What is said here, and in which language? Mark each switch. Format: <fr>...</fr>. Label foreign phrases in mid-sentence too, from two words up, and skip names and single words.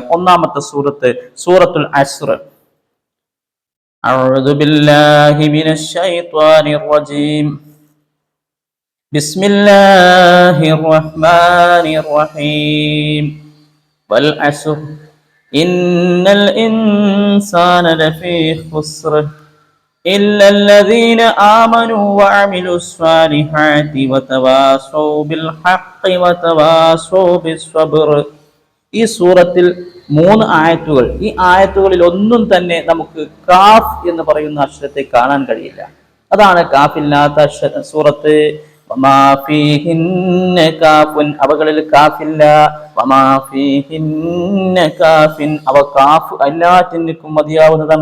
<ml>ഒന്നാമത്തെ സൂറത്ത് സൂറത്തുൽ അസ്ർ.</ml> <ar>أعوذ بالله من الشيطان الرجيم. بسم الله الرحمن الرحيم. والعصر إن الإنسان لفي خسر إلا الذين آمنوا وعملوا الصالحات وتواصوا بالحق وتواصوا بالصبر.</ar> <ml>ഈ സൂറത്തിൽ 3 ആയത്തുകൾ. ഈ ആയത്തുകളിൽ ഒന്നും തന്നെ നമുക്ക് കാഫ് എന്ന് പറയുന്ന അക്ഷരത്തെ കാണാൻ കഴിയില്ല. അതാണ് കാഫില്ലാത്ത സൂറത്ത്.</ml> <ar>وما فيهن كافٍ,</ar> <ml>അവകളിൽ കാഫില്ല.</ml> <ar>وما فيهن كافٍ,</ar> <ml>അവ കാഫ് എല്ലാറ്റിനും മതിയാവുന്നതാണ്.</ml>